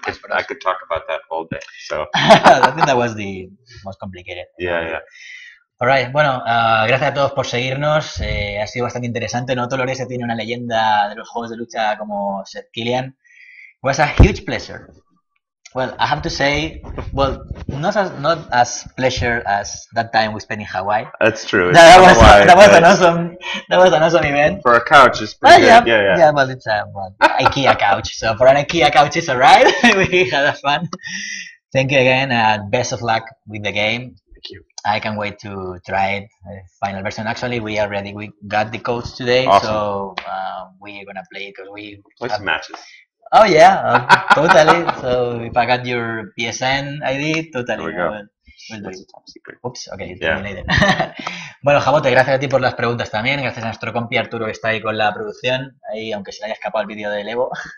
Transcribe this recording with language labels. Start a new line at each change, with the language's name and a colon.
English: I could talk about that all day. So. I think that was the most complicated. Yeah.
Spanish: Alright, bueno, gracias a todos por seguirnos. Ha sido bastante interesante. No Dolores tiene una leyenda de los juegos de lucha como Seth Killian.
English: It was a huge pleasure. Well, I have to say, not as pleasure as that time we spent in Hawaii. That's true. That was an awesome event. For a couch, it's pretty good. Yeah. Well, it's IKEA couch. So for an IKEA couch, it's alright. We had fun. Thank you again. Best of luck with the game. Thank you. I can't wait to try it. Final version. Actually, we got the codes today, awesome. So we're gonna play it because we play some matches. Oh yeah, totally. So if I got your PSN ID, totally. We'll do it. Oops, okay, later.
Spanish: Bueno, Jabote, gracias a ti por las preguntas también. Gracias a nuestro compi Arturo que está ahí con la producción, ahí aunque se le haya escapado el vídeo del Evo.